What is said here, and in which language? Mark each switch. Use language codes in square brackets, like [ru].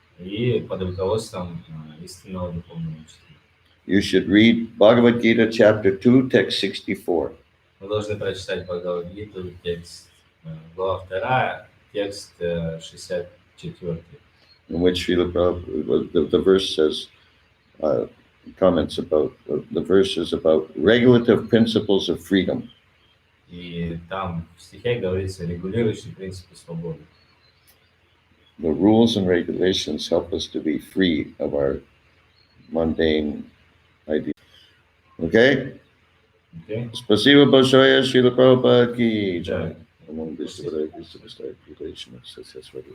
[ru] И под руководством истинного духовного учителя. [en] You should read Bhagavad Gita chapter 2, text 64. [ru] Мы должны прочитать Бхагавад-гиту, текст, глава 2, текст 64. [en] In which Srila Prabhupada, the verse says, comments about, the verse is about regulative principles of freedom. [ru] И там в стихе говорится регулирующие принципы свободы. [en] The rules and regulations help us to be free of our mundane ideas. Okay? Okay? [ru] Спасибо большое, Srila Prabhupada ki jai. Among this, the relation of success,